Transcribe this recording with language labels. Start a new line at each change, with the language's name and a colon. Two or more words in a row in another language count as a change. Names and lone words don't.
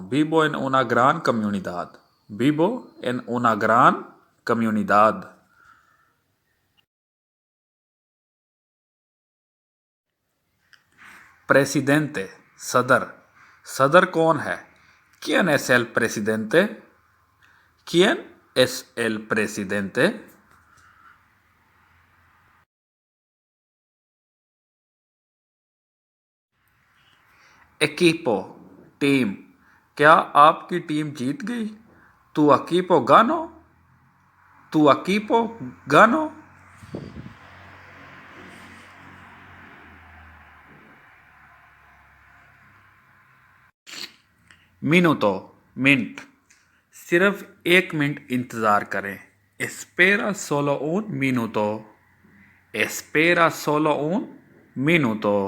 Spanish: Vivo en una gran comunidad. Vivo en una gran comunidad. Presidente,
Urdu: सदर। صدر کون ہے?
Spanish: ¿Quién es el presidente? ¿Quién es el presidente? Equipo,
Urdu: टीम। کیا آپکی ٹیم جیت گئی?
Spanish: Tu equipo ganó? Tu equipo ganó? Minuto,
Urdu: मिनट। صرف ایک منٹ انتظار کریں.
Spanish: Espera solo un minuto. Espera solo un minuto.